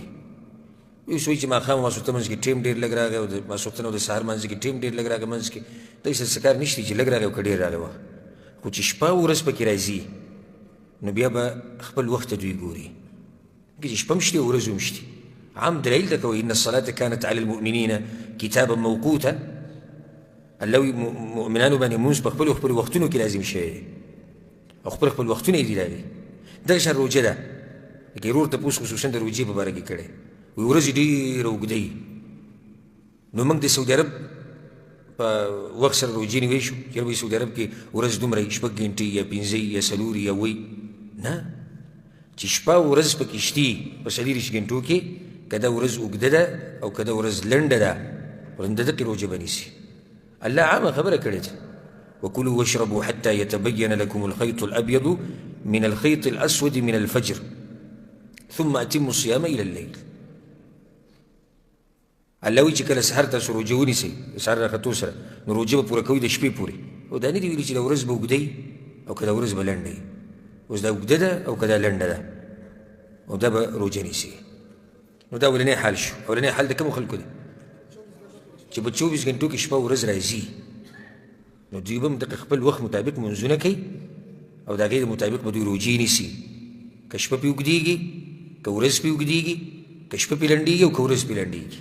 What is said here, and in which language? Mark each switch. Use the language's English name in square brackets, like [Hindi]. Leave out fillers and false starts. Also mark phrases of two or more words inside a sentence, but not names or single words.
[Pashto] یو څوک چې ماښام او ماسخوتن منځ کې ټایم ډېر لږ راغی او د ماسخوتن او د سهار منځ کې ټایم ډېر لږ راغی منځ کې داسې څه کار نشته چې لږ راغی او که ډېر راغی وخت خو چې شپه ورځ پکې راځي نو بیا به خپل وخت ته دوی ګوري چې شپه هم شته ورځ هم شته. عام دلیل ده کوي [Arabic] ان الصلاة كانت على المؤمنين كتابا موقوتا [Pashto] الله وي مؤمنانو باندې لمونځ په خپلو وختونو کې لازم شوی او خپل وختونه یې دي راغلي. دغه شان روژه ده لکه ورور تپوس خصوصا د روژې په باره کې کړی وایي ورځې ډېره اوږده وي نو موږ د سعودي عرب په وخت سره روژې نیوی شو چې وایي سعودي عرب کې ورځ دومره 6 ګنټې یا 5 یا 4 یا وایي نه چې شپه ورځ پکې شتي په 24 ګنټو کې که دا ورځ اوږده ده او که دا ورځ لنډه ده د دقې روژه به نیسي. الله عامه خبره کړې ده [Arabic] وکلوا واشربوا حتى يتبين لكم الخيط الأبيض من الخيط الأسود من الفجر ثم أتموا الصيام إلى الليل. [Pashto] الله وایي چې کله سحر تاسو روژه ونیسئ د سحر راختو سره نو روژه به پوره کوئ د شپې پورې او دا نه دي ویلي چې دا ورځ به اوږده او که دا ورځ به لنډه وي. اوس دا اوږده ده او که دا لنډه ده او دا به روژه نیسي نو دا اولنی حال شو. اولنی حال د کومو خلکو دی چې په 24 ګنټو کې شپه ورځ راځي نو دوی به هم د خپل وخت مطابق لمونځونه کوي او د هغې مطابق به دوی روژې نیسي که شپه پې اوږدېږي که ورځ پې اوږدېږي که شپه پې لنډېږي او که ورځ پې لنډېږي.